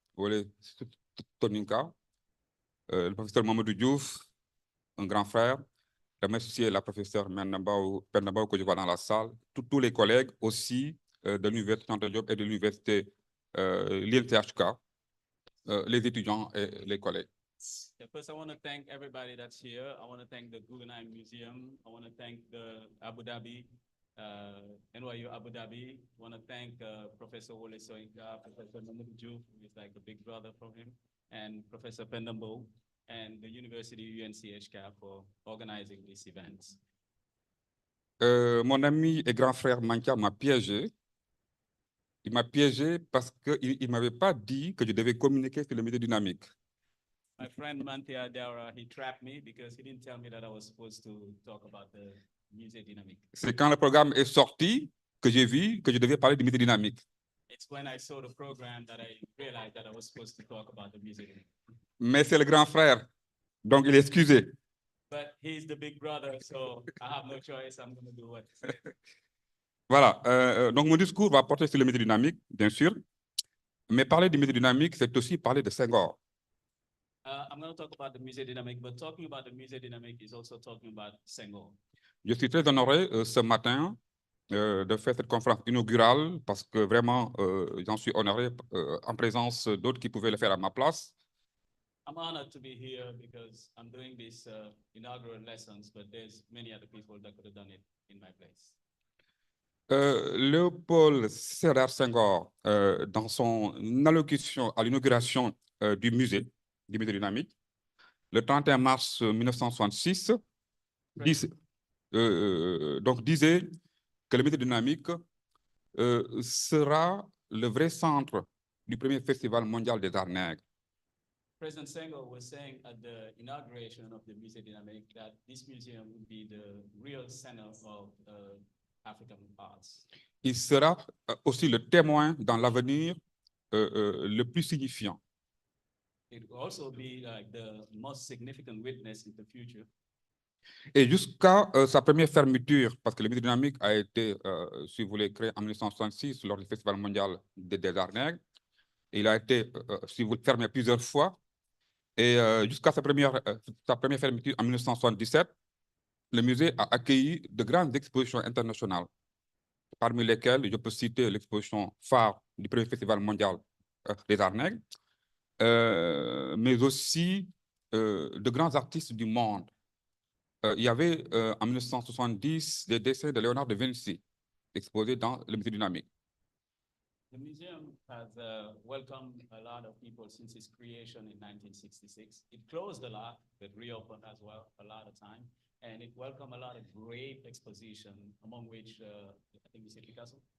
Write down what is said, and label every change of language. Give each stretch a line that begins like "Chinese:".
French: Wole Soyinka, le professeur Mamadou Diouf, un grand frère. Remercier la professeure Pr Babacar que je vois dans la salle. Tous les collègues aussi de l'université Diop et de l'université l'UN-CHK, les étudiants et les collègues.
English: First, I want to thank everybody that's here. I want to thank the Guggenheim Museum. I want to thank the Abu Dhabi, NYU Abu Dhabi. I want to thank Professor Wole Soyinka, Professor Mamadou Diouf, who is like a big brother from him, and Professor Pr Babacar, and the University UN-CHK for organizing these events.
French: Mon ami et grand frère Manka m'a piégé. Il m'a piégé parce qu'il ne m'avait pas dit que je devais communiquer sur le musée dynamique.
English: My friend Mantia Dara, he trapped me because he didn't tell me that I was supposed to talk about the Musée dynamique.
French: C'est quand le programme est sorti que j'ai vu que je devais parler du musée dynamique.
English: It's when I saw the program that I realized that I was supposed to talk about the Musée dynamique.
French: Mais c'est le grand frère, donc il est excusé.
English: But he's the big brother, so I have no choice. I'm going to do what he said.
French: Voilà, donc mon discours va porter sur le musée dynamique, bien sûr. Mais parler du musée dynamique, c'est aussi parler de Senghor.
English: I'm going to talk about the Musée dynamique, but talking about the Musée dynamique is also talking about Senghor.
French: Je suis très honoré ce matin de faire cette conférence inaugurale parce que vraiment, j'en suis honoré en présence d'autres qui pouvaient le faire à ma place.
English: I'm honored to be here because I'm doing these inaugural lessons, but there's many other people that could have done it in my place.
French: Léopold Sédar Senghor, dans son allocution à l'inauguration du musée dynamique, le 31 mars 1966, disait que le musée dynamique sera le vrai centre du premier festival mondial des arts nègres.
English: President Senghor was saying at the inauguration of the Musée dynamique that this museum would be the real center of African arts.
French: Il sera aussi le témoin dans l'avenir le plus signifiant.
English: It will also be like the most significant witness in the future.
French: Et jusqu'à sa première fermeture, parce que le musée dynamique a été, si vous voulez, créé en 1966 lors du Festival mondial des arts nègres. Il a été, si vous voulez, fermé plusieurs fois. Et jusqu'à sa première fermeture en 1977, le musée a accueilli de grandes expositions internationales, parmi lesquelles je peux citer l'exposition phare du premier Festival mondial des arts nègres, mais aussi de grands artistes du monde. Il y avait en 1970 des dessins de Léonard de Vinci exposés dans le musée dynamique.
English: The museum has welcomed a lot of people since its creation in 1966. It closed a lot, but reopened as well a lot of time. And it welcomed a lot of great exposition, among which I think you said Picasso?